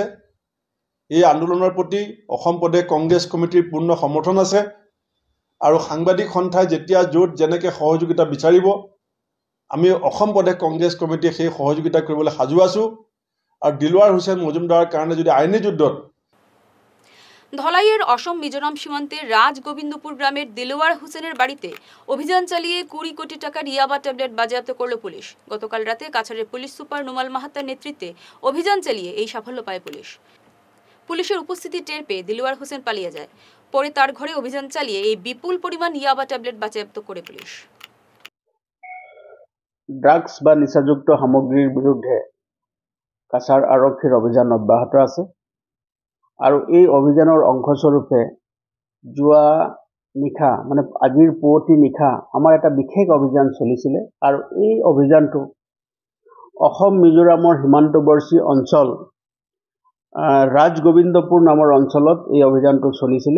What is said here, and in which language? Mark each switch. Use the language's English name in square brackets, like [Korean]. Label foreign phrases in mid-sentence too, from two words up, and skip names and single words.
[Assamese] এই আন্দোলনৰ প্ৰতি অসম প্ৰদেশ কংগ্ৰেছ কমিটিৰ পূৰ্ণ সমৰ্থন আছে। আৰু সাংবাদিক সন্থাই যেতিয়া য'ত যেনেকৈ সহযোগিতা বিচাৰিব, আমি অসম প্ৰদেশ কংগ্ৰেছ কমিটিয়ে সেই সহযোগিতা কৰিবলৈ সাজু আছোঁ। আৰু দিলৱাৰ হুছেইন মজুমদাৰৰ কাৰণে যদি আইনী যুদ্ধত [Bangla] ধলাইয়ের অসম মিজোরাম সীমান্তের রাজগোবিন্দপুর গ্রামের দিলওয়ার হোসেনের বাড়িতে অভিযান চালিয়ে 20 কোটি টাকার ইয়াবা ট্যাবলেট বাজেয়াপ্ত করল পুলিশ। গতকাল রাতে কাছাড়ের পুলিশ সুপার নুমাল মাহাতার নেতৃত্বে অভিযান চালিয়ে এই সাফল্য পায় পুলিশ। পুলিশের উপস্থিতি টের পেয়ে দিলওয়ার হোসেন পালিয়ে যায়। পরে তার ঘরে অভিযান চালিয়ে এই বিপুল পরিমাণ ইয়াবা ট্যাবলেট বাজেয়াপ্ত করে পুলিশ। [Assamese] ড্রাগস বা নিচাযুক্ত সামগ্ৰীৰ বিৰুদ্ধে কাছাৰ আৰক্ষীৰ অভিযান অব্যাহত আছে। আৰু এই অভিযানৰ অংশস্বৰূপে যোৱা নিশা মানে আজিৰ পুৱতি নিশা আমাৰ এটা বিশেষ অভিযান চলিছিলে। আৰু এই অভিযানটো অসম মিজোৰামৰ সীমান্তৱৰ্তী অঞ্চল ৰাজগোবিন্দপুৰ নামৰ অঞ্চলত এই অভিযানটো চলিছিলে।